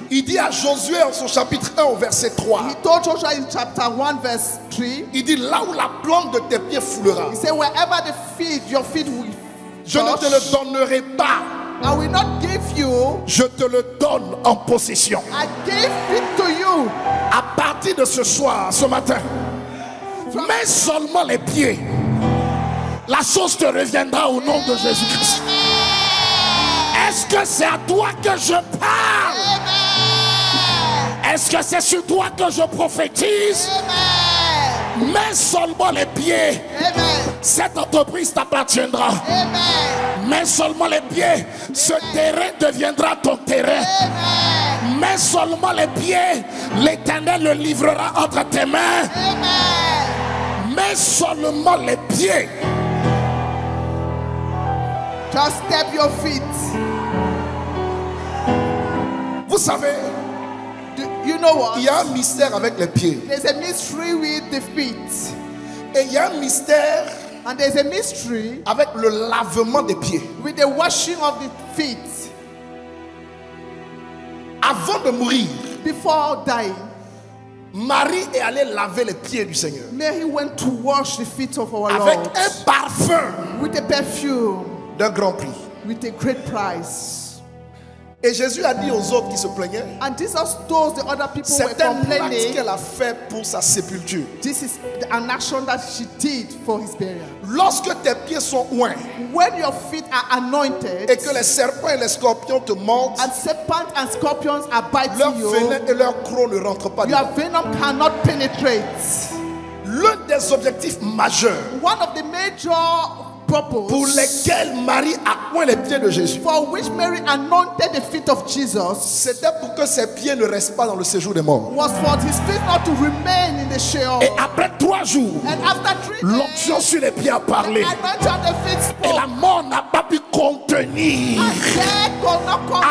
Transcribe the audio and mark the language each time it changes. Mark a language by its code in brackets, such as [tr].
[fr] Il dit à Josué en son chapitre 1 au verset 3. [en] He told Joshua in chapter 1 verse 3. [fr] Il dit là où la plante de tes pieds foulera, [en] He said, wherever your feet will [fr] je ne te le [en] touch, [fr] donnerai pas. [en] I will not give you. [fr] Je te le donne en possession. [en] I gave it to you. [fr] À partir de ce soir, ce matin, mets seulement les pieds. La chose te reviendra au nom de Jésus-Christ. Est-ce que c'est à toi que je parle? Est-ce que c'est sur toi que je prophétise? Mets seulement les pieds. Amen. Cette entreprise t'appartiendra. Amen. Mets seulement les pieds. Ce terrain deviendra ton terrain. Amen. Mets seulement les pieds. L'Éternel le livrera entre tes mains. Amen. Mets seulement les pieds. [en] Just step your feet. [fr] Vous savez, [en] You know what? [fr] il y a un mystère avec les pieds. [en] There's a mystery with the feet. [fr] Et il y a un mystère [en] And there's a mystery [fr] avec le lavement des pieds. [en] with the washing of the feet. [fr] Avant de mourir, [en] Before dying, [fr] Marie est allée laver les pieds du Seigneur [en] Mary went to wash the feet of our [fr] avec [en] Lord [fr] un parfum [en] with a perfume, [fr] d'un grand prix. [en] with a great price. [fr] Et Jésus a dit aux autres qui se plaignaient, [en] And Jesus told the other people who were [fr] c'est un acte [en] complaining, [fr] qu'elle a fait pour sa sépulture. [en] this is an action that she did for his burial. [fr] Lorsque tes pieds sont oints [en] When your feet are anointed [fr] et que les serpents et les scorpions te mordent, [en] and serpents and scorpions are [fr] leur [en] biting you, [fr] venin et leur croc ne rentrent pas [en] your [fr] dedans. [en] venom cannot penetrate. [fr] L'un des objectifs majeurs [en] One of the major purpose [fr] pour lesquels Marie a oint les pieds de Jésus, [en] for which Mary anointed the feet of Jesus [fr] c'était pour que ses pieds ne restent pas dans le séjour des morts. [en] was for his feet not to remain in the Sheol. [fr] Et après 3 jours, [en] And after 3 [fr] l'onction [en] days, [fr] sur les pieds a parlé. [en] anointing on the feet [fr] Et la [en] spoke. [fr] mort n'a pas pu contenir. [en] And death could not contain.